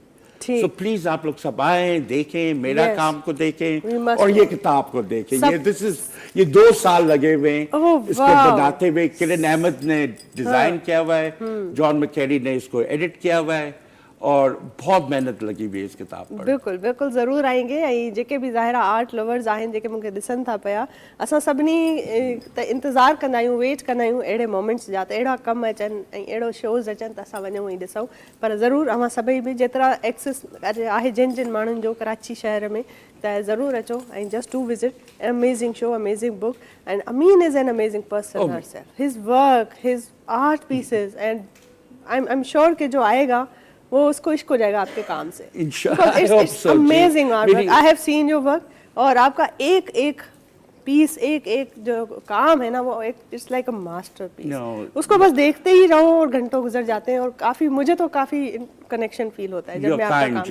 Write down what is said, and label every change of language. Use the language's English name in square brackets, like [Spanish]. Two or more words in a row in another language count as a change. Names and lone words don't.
[Urdu] So پلیز آپ لوگ سب آئے، دیکھیں، میرا کام کو دیکھیں اور یہ کتاب کو دیکھیں. یہ 2 سال لگے ہوئے اسکو بناتے ہوئے. کرن احمد نے ڈیزائن کیا ہوا ہے، جان میکیری نے اسکو ایڈٹ کیا ہوا ہے، اور بہت محنت لگی ہوئی ہے اس کتاب پر. بالکل بالکل، ضرور آئیں گے. [Sindhi] ऐं जेके भी ज़ाहिर [English] art lovers [Sindhi] आहिनि, जेके मूंखे ॾिसनि था पिया, असां सभिनी त इंतज़ारु कंदा आहियूं, वेट कंदा आहियूं अहिड़े मोमेंट्स जा, त अहिड़ा कम अचनि ऐं अहिड़ो शोज़ अचनि त असां वञूं ऐं ॾिसूं। पर ज़रूरु अवां सभई बि जेतिरा एक्सेस आहे जिन माण्हुनि जो कराची शहर में, त ज़रूरु अचो ऐं [English] just to visit. amazing show, amazing book, and Amin is an amazing person herself. his work, his art pieces, and I am sure [Urdu] کہ جو آئے گا وہ اسکو عشق ہو جائے گا آپ کے کام سے. इंशाल्लाह, [English] amazing art work, I have seen your work. [Urdu] اور آپ کا ایک ایک پیس، ایک ایک جو کام ہے نا وہ ایک [English] it's like a masterpiece. [Urdu] No. اسکو بس دیکھتے ہی رہو اور گھنٹوں گزر جاتے ہیں، اور کافی مجھے تو کافی [English] connection feel [Urdu] ہوتا ہے جب میں آپ کا کام